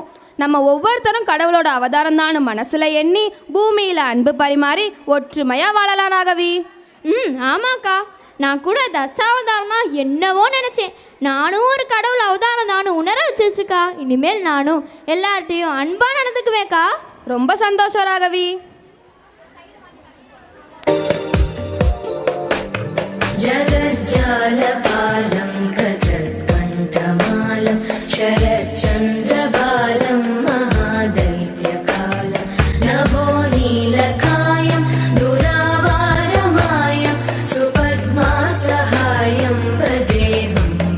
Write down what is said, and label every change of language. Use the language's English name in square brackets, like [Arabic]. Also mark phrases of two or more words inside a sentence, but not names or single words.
[Tamil] நம்ம ஒவ்வொருத்தரும் கடவுளோட அவதாரம் தான் மனசில் எண்ணி பூமியில் அன்பு பரிமாறி ஒற்றுமையாக வாழலாம் ராகவி. ஆமாக்கா. நான் கூட தசாவதாரம்னா என்னவோ நினச்சேன். நானும் ஒரு கடவுள் அவதாரம் தானும் உணர வச்சிருச்சுக்கா. இனிமேல் நானும் எல்லார்ட்டையும் அன்பாக நடந்துக்குவேக்கா. ரொம்ப சந்தோஷம் ராகவி. [Sanskrit] जगज्जालपालं गजत्कण्ठमालं शरच्चन्द्रबालं महादैत्यकालं नभो नीलकायं दुरावारमायं सुपद्मासहायं भजेऽहं